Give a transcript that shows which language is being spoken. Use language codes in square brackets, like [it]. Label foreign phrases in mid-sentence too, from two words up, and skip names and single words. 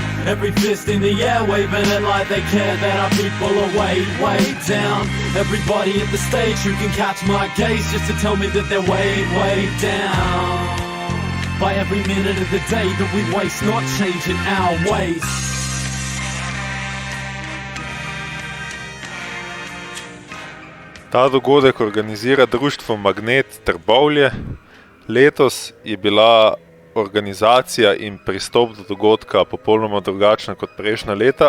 [en] Every fist in the air waving it like they care that our people are way, way down. Everybody at the stage who can catch my gaze just to tell me that they're way, way down. By every minute of the day that we waste not changing our ways. [sl] Ta dogodek organizira društvo Magnet Trbovlje. Letos je bila organizacija in pristop do dogodka popolnoma drugačna kot prejšnja leta.